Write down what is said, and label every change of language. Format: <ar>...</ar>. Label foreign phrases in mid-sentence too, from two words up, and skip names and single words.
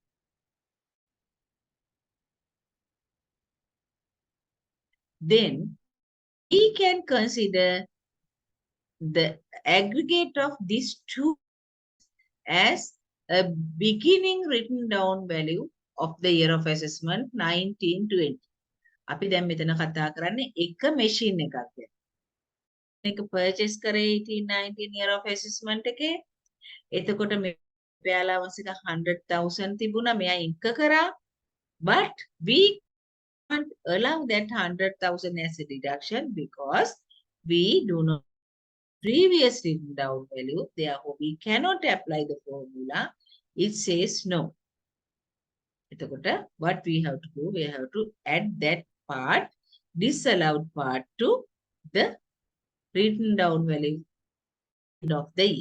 <en>Then we can consider the aggregate of these two as a beginning written down value of the year of assessment 1920.</en> <si>අපි දැන් මෙතන කතා කරන්නේ එක machine එකක් ගැන. එක purchase කරේ 1819</si> <en>year of assessment</en> <si>එකේ. එතකොට මේ allowance එක 100,000 තිබුණා. මෙයා incur කරා.</si> <en>But we can't allow that 100,000 as a deduction because we do not previous written down value. Therefore, we cannot apply the formula. It says no. What we have to do, we have to add that part, disallowed part, to the written down value of the year.</en>